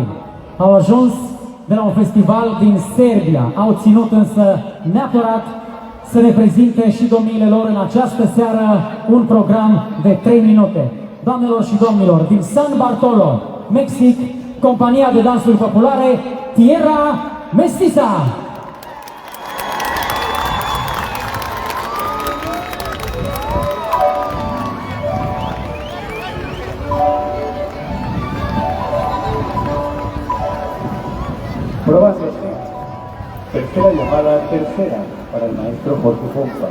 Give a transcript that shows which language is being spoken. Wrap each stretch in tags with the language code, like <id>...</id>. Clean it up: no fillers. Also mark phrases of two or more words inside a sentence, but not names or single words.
<ro>Au ajuns de la un festival din Serbia, au ținut însă neapărat să ne prezinte și domniile lor în această seară un program de 3 minute. Doamnelor și domnilor, din San Bartolo, Mexic, compania de dansuri populare Tierra Mestiza.</ro> <es>Prueba tercera llamada tercera para el maestro Jorge Pompa.</es>